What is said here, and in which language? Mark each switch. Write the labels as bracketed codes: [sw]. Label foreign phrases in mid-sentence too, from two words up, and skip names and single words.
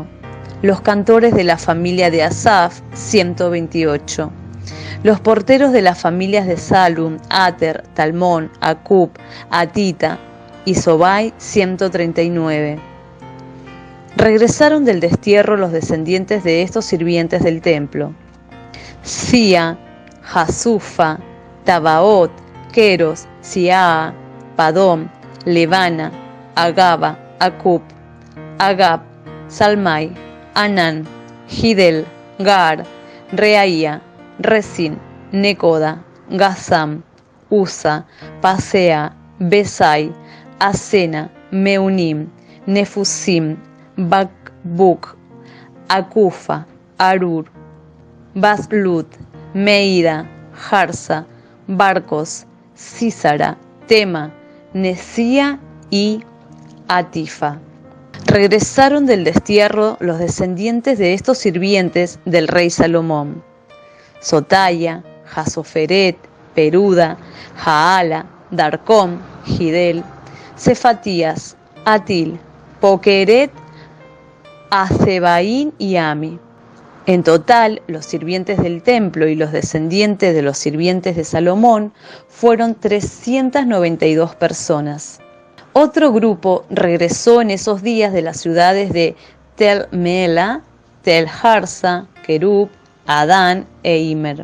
[es] Los cantores de la familia de Asaf, 128. Los porteros de las familias de Salum, Ater, Talmón, Acub, Atita y Sobai, 139. Regresaron del destierro los descendientes de estos sirvientes del templo: Sia, Hasufa, Tabaot, Queros, Siaa, Padom, Levana, Agaba, Acub, Agab, Salmai, Anán, Gidel, Gar, Reaía, Resin, Necoda, Gazam, Usa, Pasea, Besai, Asena, Meunim, Nefusim, Bakbuk, Akufa, Arur, Baslut, Meida, Jarsa, Barcos, Císara, Tema, Nesía y Atifa. Regresaron del destierro los descendientes de estos sirvientes del rey Salomón: Sotaya, Jasoferet, Peruda, Jaala, Darcón, Gidel, Cefatías, Atil, Pokeret, Azebaín y Ami. En total, los sirvientes del templo y los descendientes de los sirvientes de Salomón fueron 392 personas. Otro grupo regresó en esos días de las ciudades de Tel Mela, Tel Harsa, Kerub, Adán e Imer.